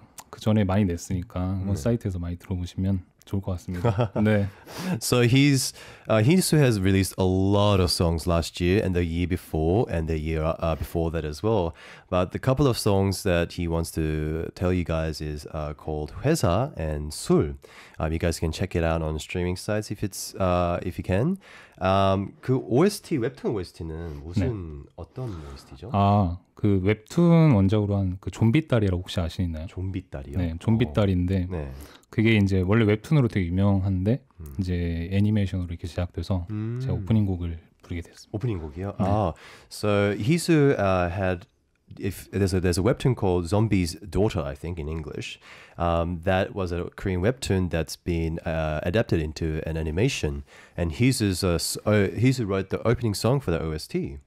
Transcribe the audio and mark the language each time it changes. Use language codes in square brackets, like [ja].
[ko] 그 전에 많이 냈으니까 사이트에서 많이 들어보시면 좋을 것 같습니다. 네. [en] So he has released a lot of songs last year and the year before and the year before that as well. But the couple of songs that he wants to tell you guys is called 회사 and 술. You guys can check it out on streaming sites if you can. [ko] 그 OST 웹툰 OST는 무슨 어떤 OST죠? 그 웹툰 원작으로 한 그 좀비딸이라고 혹시 아시나요? 좀비딸이요? 네, 좀비딸인데 네. 그게 이제 원래 웹툰으로 되게 유명한데 이제 애니메이션으로 이렇게 제작돼서 제가 오프닝 곡을 부르게 됐습니다. 오프닝 곡이요? 네. [en] So Hisu had there's a webtoon called Zombie's Daughter, I think in English. That was a Korean webtoon that's been adapted into an animation, and Hisu wrote the opening song for the OST.